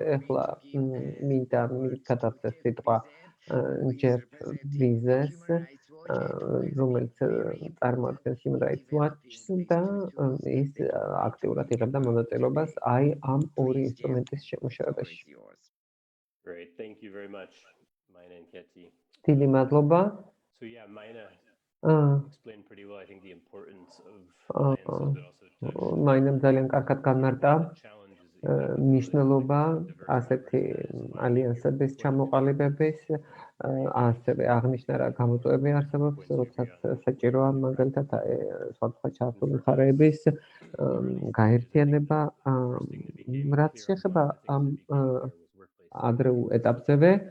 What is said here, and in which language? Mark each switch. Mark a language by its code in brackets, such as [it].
[ka] ეხლა მინდა მიგადავდეთ სიტყვა ჯეფ ვიზეს, რომელიც წარმოადგენს Human Rights Watch-ს და ის აქტიურად იღებდა მონაწილეობას აი ამ ორი ინსტრუმენტის შემუშავებაში. [en] Great, thank you very much, Maina and Keti. [ka] დიდი მადლობა. [en] So yeah, Maina explained pretty well, I think, the importance of alliances, but also [ka] მაინამ ძალიან კარგად განმარტა მნიშვნელობა ასეთი ალიანსების ჩამოყალიბების, ასევე აღნიშნა რა გამოწვევები არსებობს, როდესაც საჭიროა მაგალითად სხვადასხვა ჩართული მხარეების გაერთიანება, რაც შეეხება ამ ადრეულ ეტაპზევე,